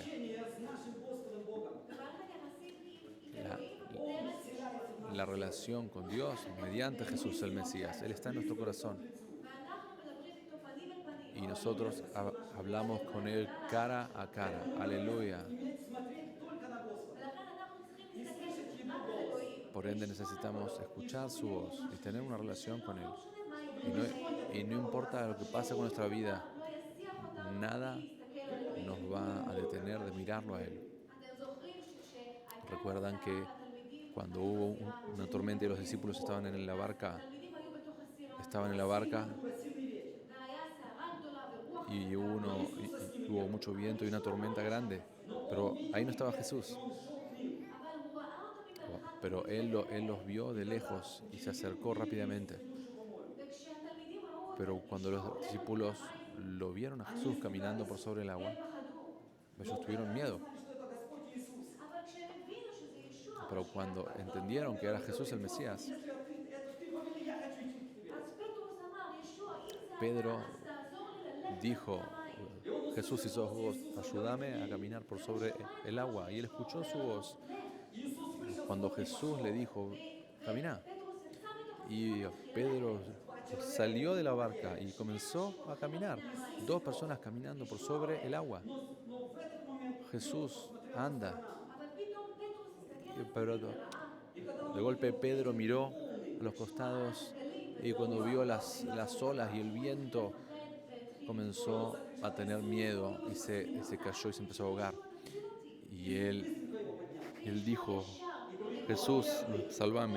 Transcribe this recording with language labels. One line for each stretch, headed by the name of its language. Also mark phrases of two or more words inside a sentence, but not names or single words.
Russian: Общение с нашим Господом Богом.
Hebrew: במערכת היחסים עם
Spanish: La,
Hebrew: אלוהים דרך ישוע.
Spanish: la relación con Dios mediante Jesús el Mesías. Él está en nuestro corazón.
Hebrew: ואנחנו מדברים איתו פנים אל פנים.
Spanish: Y nosotros hablamos con Él cara a cara. Aleluya.
Russian: Иметь, смотреть только на Господа.
Hebrew: ולכן אנחנו צריכים להסתכל רק על אלוהים.
Spanish: Por ende necesitamos escuchar su voz y tener una relación con Él.
Hebrew: לא משנה מה יקרה.
Spanish: Y no importa lo que pase con nuestra vida,
Hebrew: לא יסיח אותנו
Spanish: nada
Hebrew: להסתכל על אלוהים.
Spanish: nos va a detener de mirarlo a Él.
Hebrew: אתם זוכרים שכשהייתה
Spanish: Recuerdan que
Hebrew: התלמידים,
Spanish: cuando hubo una tormenta y los discípulos estaban en la barca,
Hebrew: התלמידים היו בתוך הסירה,
Spanish: estaban en la barca
Russian: Сильный ветер.
Hebrew: והיה סערה גדולה ורוח
Spanish: y hubo mucho viento y una tormenta grande, pero ahí no estaba Jesús.
Russian: Он шел к ним.
Hebrew: אבל הוא ראה אותם ממרחק,
Spanish: Pero él los vio de lejos y se acercó rápidamente.
Hebrew: וכשהתלמידים ראו אותו,
Spanish: Pero cuando los discípulos lo vieron a Jesús caminando por sobre el agua,
Hebrew: פחדו.
Spanish: ellos tuvieron miedo.
Russian: Знали, что это Господь Иисус.
Hebrew: אבל כשהם הבינו שזה ישוע,
Spanish: Pero cuando entendieron que era Jesús el Mesías,
Russian: Если это ты повели, я хочу идти к тебе.
Hebrew: אז פטרוס אמר, ישוע, אם זה
Spanish: Pedro
Hebrew: אתה, אז תעזור לי ללכת
Spanish: dijo,
Hebrew: על המים.
Spanish: Jesús, si sos vos, ayúdame a caminar por sobre el agua. Y él escuchó su voz.
Russian: Иисус вышел.
Spanish: Cuando Jesús le dijo, camina.
Hebrew: פטרוס יצא מתוך
Spanish: Y Pedro salió de la barca y comenzó a caminar. Dos personas caminando por sobre el agua.
Russian: Но в этот момент
Spanish: Jesús anda.
Hebrew: אבל פתאום פטרוס הסתכל
Spanish: Pero de golpe Pedro miró a los costados y cuando vio las olas y el viento comenzó a tener miedo y se cayó y se empezó a ahogar. Y él dijo, Jesús, sálvame.